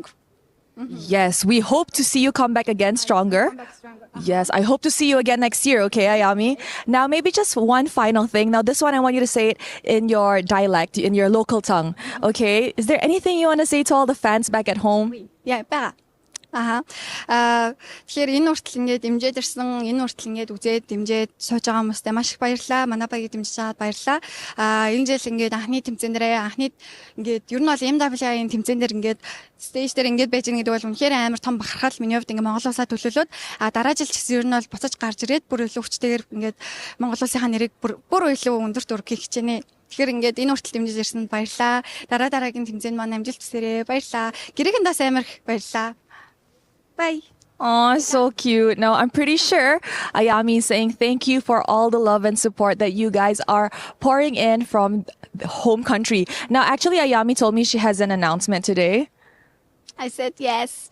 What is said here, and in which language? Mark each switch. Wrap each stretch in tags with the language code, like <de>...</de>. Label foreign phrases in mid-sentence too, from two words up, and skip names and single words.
<en>Yes, we hope to see you come back again stronger. Yes, I hope to see you again next year, okay, Ayami? Now, maybe just one final thing. Now, this one, I want you to say it in your dialect, in your local tongue, okay? Is there anything you want to say to all the fans back at home? Yeah, back.</en> <mn>Тэгэхээр энэ хүртэл ингээд дэмжиж ирсэн, энэ хүртэл ингээд үзээд дэмжиж сууж байгаа хүмүүстээ маш их баярлалаа. Манай багийг дэмжиж чаад баярлалаа. Энэ жил ингээд анхны тэмцээнээрээ ингээд ер нь бол MWI-ийн тэмцээнээр ингээд стейж дээр ингээд байж байгаа гэдэг бол үнэхээр амар том бахархал миний хувьд ингээд Монгол улсаа төлөөлөөд дараа жил ч гэсэн ер нь бол буцаж гарч ирээд бүр илүү хүчтэйгээр ингээд Монгол улсынхаа нэрийг бүр илүү өндөрт өргөх гэж хичээнэ. Тэгэхээр ингээд энэ хүртэл дэмжиж ирсэнд баярлалаа. Дараагийн тэмцээнд маань амжилт хүсээрэй. Баярлалаа. Гэрээхэндээс амар их баярлалаа.</mn> <en>Bye. Oh, so cute. Now, I'm pretty sure Ayami is saying thank you for all the love and support that you guys are pouring in from the home country. Now, actually, Ayami told me she has an announcement today. I said yes.</en>